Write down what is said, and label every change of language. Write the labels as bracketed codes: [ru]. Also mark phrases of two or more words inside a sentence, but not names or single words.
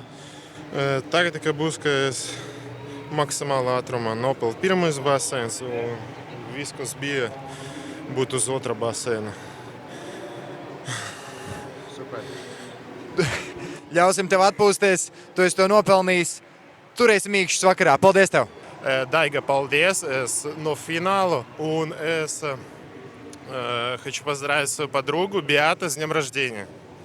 [lv] Tagad tikai būs, ka es maksimāli ātrumā nopildu pirmais baseins, un viss, kas bija, būtu uz otra baseina. Super. Ļausim tev atpūsties, tu esi to nopelnījis. Turēsim mīkšķus vakarā. Paldies tev! Daiga, paldies! Es no [ru] финалу, [lv] un es [ru] хочу поздравить свою подругу Беата с днем рождения.